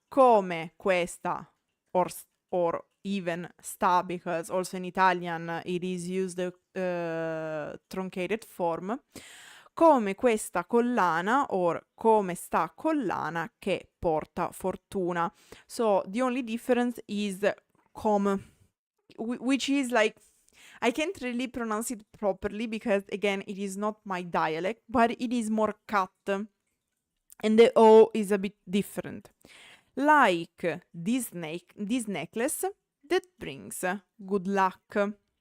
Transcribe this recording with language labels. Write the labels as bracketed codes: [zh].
[it] Come questa, [en] or even sta, because also in Italian it is used the truncated form. [it] Come questa collana, or come sta collana che porta fortuna. [en] So the only difference is come, which is like, I can't really pronounce it properly because again it is not my dialect, but it is more cut and the O is a bit different. Like this necklace that brings good luck.